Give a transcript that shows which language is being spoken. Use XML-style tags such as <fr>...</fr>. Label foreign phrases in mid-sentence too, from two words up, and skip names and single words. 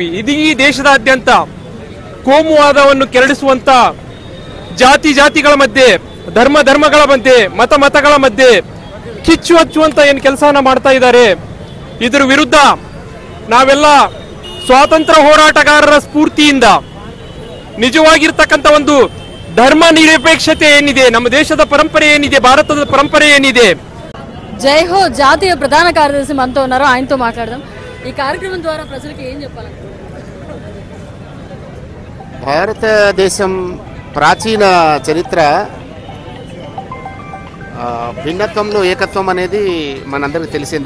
<kn>ಇಡೀ ದೇಶದಾದ್ಯಂತ ಕೋಮುವಾದವನ್ನು ಕೆರಳಿಸುವಂತ ಜಾತಿಗಳ ಮಧ್ಯೆ, ಧರ್ಮಗಳ ಮಧ್ಯೆ, ಮತಗಳ ಮಧ್ಯೆ ಕಿಚ್ಚು ಹಚ್ಚುವಂತ ಏನು ಕೆಲಸನ ಮಾಡ್ತಾ ಇದ್ದಾರೆ. ಇದರ ವಿರುದ್ಧ ನಾವೆಲ್ಲ ಸ್ವಾತಂತ್ರ್ಯ ಹೋರಾಟಗಾರರ ಸ್ಫೂರ್ತಿಯಿಂದ ನಿಜವಾಗಿರ್ತಕ್ಕಂಥ ಒಂದು ಧರ್ಮ ನಿರಪೇಕ್ಷತೆ ಏನಿದೆ, ನಮ್ಮ ದೇಶದ ಪರಂಪರೆ ಏನಿದೆ, ಭಾರತದ ಪರಂಪರೆ ಏನಿದೆ.</kn> <te>జైహో జాతీయ ప్రధాన కార్యదర్శి మనతో ఉన్నారు, ఆయనతో మాట్లాడదాం. ఈ కార్యక్రమం ద్వారా ప్రజలకు ఏం చెప్పాలంటారు? భారతదేశం ప్రాచీన చరిత్ర, భిన్నత్వంలో ఏకత్వం అనేది మనందరికీ తెలిసిందే.</te>